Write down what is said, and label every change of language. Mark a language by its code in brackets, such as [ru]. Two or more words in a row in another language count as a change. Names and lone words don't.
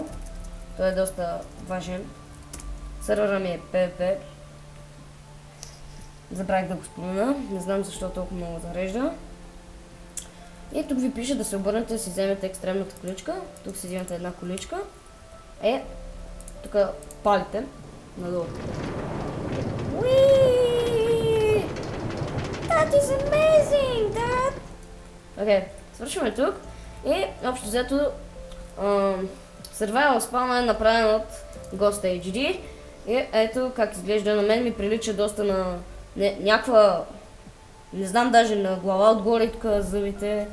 [bg] Той е доста важен. Сервера ми е PvP. Забравих да го спомена, не знам защо толкова много зарежда. И тук ви пише да се обърнете да си вземете екстремната количка. Тук си вземете една количка. Тук палите надолу. [en] Уиii! That is amazing, Dad! [bg] Окей, свършваме тук. И общо взето Survival спавна е направен от Ghost HD. И ето как изглежда, на мен ми прилича доста на някаква, не знам даже на глава отгоре и тук зъбите.